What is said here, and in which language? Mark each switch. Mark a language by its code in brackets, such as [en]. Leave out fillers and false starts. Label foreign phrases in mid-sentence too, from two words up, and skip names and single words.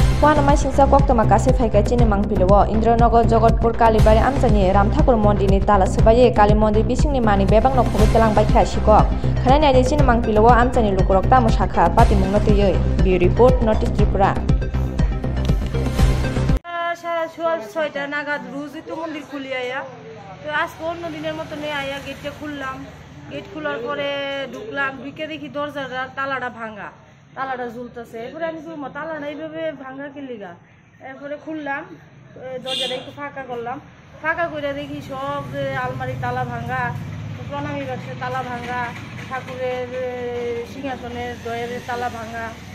[trp] Wanamai singsa koktoma kase phaikai chini mangpilowo Indranagar Jagatpur Kalibari amchani Ram Thakur Mondir ni tala subaye Kali Mondir bisingni mani bebang nok phobe telang bai khashikok khanai nai chini mangpilowo amchani lukurok tamo shakha pati mungna tuyoi [en] Bureau Report [trp] Notice Tripura [bn] ছয়টা নাগাদ রোজই তো মন্দির খুলি আয়া তো আজকে অন্য দিনের মতনই আয়া গেটটা খুললাম গেট খোলার পরে ঢুকলাম ঢুকে দেখি দরজাটা তালাটা ভাঙা তালাটা ঝুলতেছে এরপরে আমি বললাম তালাটা এইভাবে ভাঙা কিলিগা এরপরে খুললাম দরজাটা একটু ফাঁকা করলাম ফাঁকা করে দেখি সব আলমারি তালা ভাঙা প্রণামী বাক্সের তালা ভাঙা ঠাকুরের সিংহাসনের দয়ের তালা ভাঙা